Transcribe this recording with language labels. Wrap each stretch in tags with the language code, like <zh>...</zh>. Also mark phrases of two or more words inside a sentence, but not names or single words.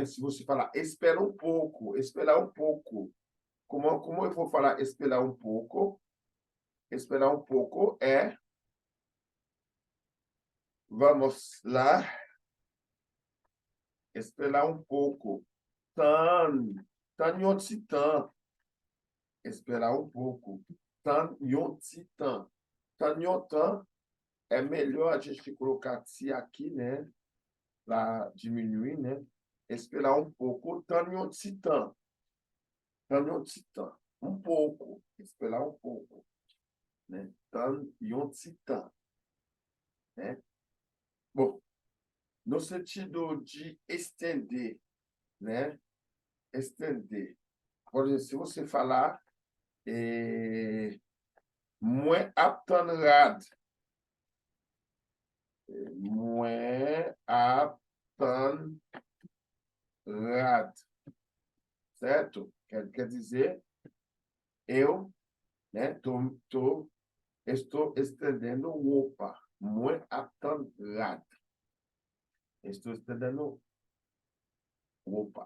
<pt>Se você falar espera um pouco, esperar um pouco. Como eu vou falar esperar um pouco? Esperar um pouco é Vamos lá. Esperar um pouco.</pt> <ht>Tan yon ti tan.</ht> <pt>Esperar um pouco.</pt> <ht>Tan yon ti tan. Tan yon tan</ht> <pt>é melhor a gente colocar ti aqui, né? Para diminuir, né? Esperar um pouco.</pt> <ht>Tan yon ti tan. Tan yon ti tan.</ht> <pt>Um pouco. Esperar um pouco. Né?</pt> <ht>Tan yon ti tan.</ht> <pt>Né? Bom, no sentido de estender, né? Estender. Por exemplo, se você falar</pt> <ht>moins aptan rad. Moins aptan rad.</ht> <pt>Certo? Quer dizer, eu, né, estou estendendo o opa.</pt> <ht>Moins aptan rad.</ht> <pt>Estou estendendo o opa.</pt>